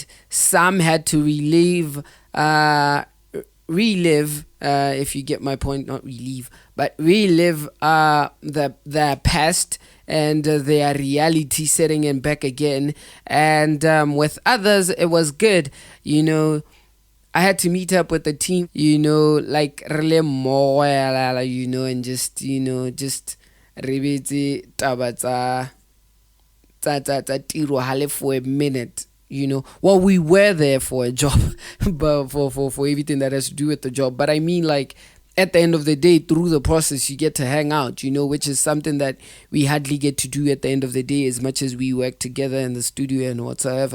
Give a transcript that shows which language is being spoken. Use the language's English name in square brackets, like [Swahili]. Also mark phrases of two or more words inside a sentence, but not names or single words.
[English] Some had to relive, if you get my point, not relive, but relive the past and their reality setting in back again. And with others, it was good. You know, I had to meet up with the team, like really more, and just [Tswana] rebetse taba tsa tiro hale [English] for a minute. Well, we were there for a job, but for everything that has to do with the job. But I mean, like, at the end of the day, through the process, you get to hang out, which is something that we hardly get to do at the end of the day, as much as we work together in the studio and whatsoever.